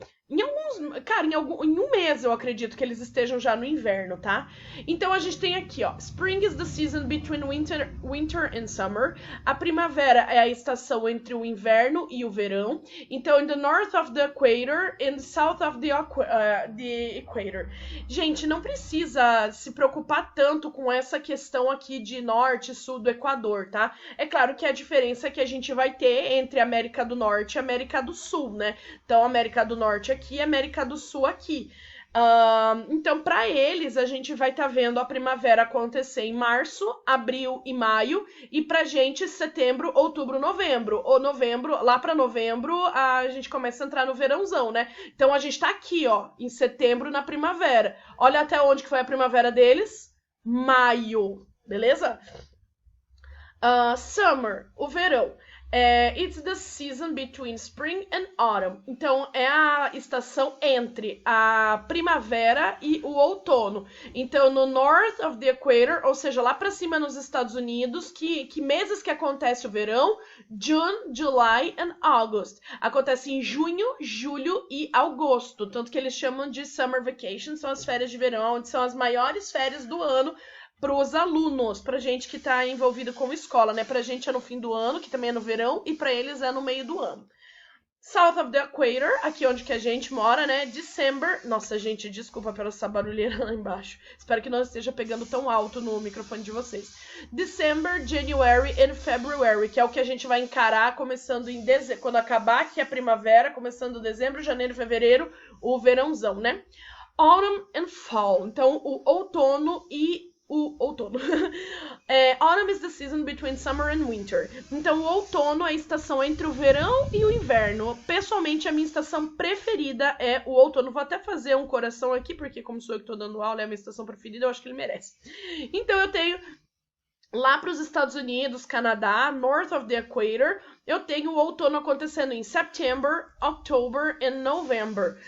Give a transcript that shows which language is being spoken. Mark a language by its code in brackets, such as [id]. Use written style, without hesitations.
[pt] em um mês eu acredito que eles estejam já no inverno, tá? Então a gente tem aqui, ó, [en] Spring is the season between winter and summer. [pt] A primavera é a estação entre o inverno e o verão. [en] Então, in the north of the equator and south of the equator. [pt] Gente, não precisa se preocupar tanto com essa questão aqui de norte e sul do Equador, tá? É claro que a diferença é que a gente vai ter entre a América do Norte e a América do Sul, né? Então, a América do Norte aqui e a América do Sul aqui. Então, para eles, a gente vai estar vendo a primavera acontecer em março, abril e maio, e pra gente, setembro, outubro, novembro. Ou novembro, lá para novembro, a gente começa a entrar no verãozão, né? Então, a gente tá aqui, ó, em setembro, na primavera. Olha até onde que foi a primavera deles. Maio, beleza? Summer, o verão. [en] It's the season between spring and autumn. [pt] Então, é a estação entre a primavera e o outono. Então, no [en] north of the equator, [pt] ou seja, lá para cima nos Estados Unidos, que meses que acontece o verão? [en] June, July and August. [pt] Acontece em junho, julho e agosto. Tanto que eles chamam de [en] summer vacation, [pt] são as férias de verão, onde são as maiores férias do ano para os alunos, para gente que está envolvido com escola, né? Para gente é no fim do ano, que também é no verão, e para eles é no meio do ano. [en] South of the Equator, [pt] aqui onde que a gente mora, né? [en] December. [pt] Nossa, gente, desculpa pela essa barulheira lá embaixo. Espero que não esteja pegando tão alto no microfone de vocês. [en] December, January and February, [pt] que é o que a gente vai encarar começando em dezembro. Quando acabar aqui a primavera, começando dezembro, janeiro, fevereiro, o verãozão, né? [en] Autumn and Fall. [pt] Então, o outono e o outono. [en] Autumn is the season between summer and winter. [pt] Então, o outono é a estação entre o verão e o inverno. Pessoalmente, a minha estação preferida é o outono. Vou até fazer um coração aqui, porque como sou eu que tô dando aula, é a minha estação preferida, eu acho que ele merece. Então, eu tenho lá para os Estados Unidos, Canadá, [en] north of the equator, [pt] eu tenho o outono acontecendo em [en] September, October and November.